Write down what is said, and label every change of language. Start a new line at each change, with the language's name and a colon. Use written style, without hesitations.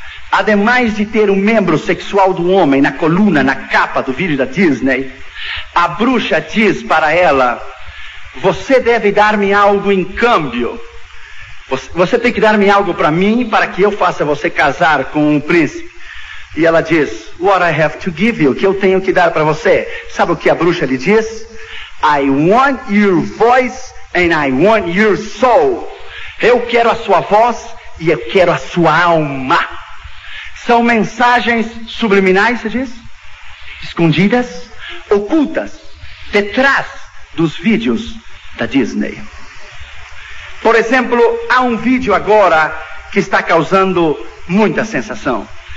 Portuguese: Ademais de ter um membro sexual do homem na coluna, na capa do vídeo da Disney, a bruxa diz para ela: "Você deve dar-me algo em câmbio. Você tem que dar-me algo para mim, para que eu faça você casar com um príncipe." E ela diz:
English: "What I have to give you?"
Portuguese: O que eu tenho que dar para você? Sabe o que a bruxa lhe diz?
English: "I want your voice and I want your soul."
Portuguese: Eu quero a sua voz e eu quero a sua alma. São mensagens subliminais, você diz? Escondidas, ocultas, detrás dos vídeos da Disney. Por exemplo, há um vídeo agora que está causando muita sensação.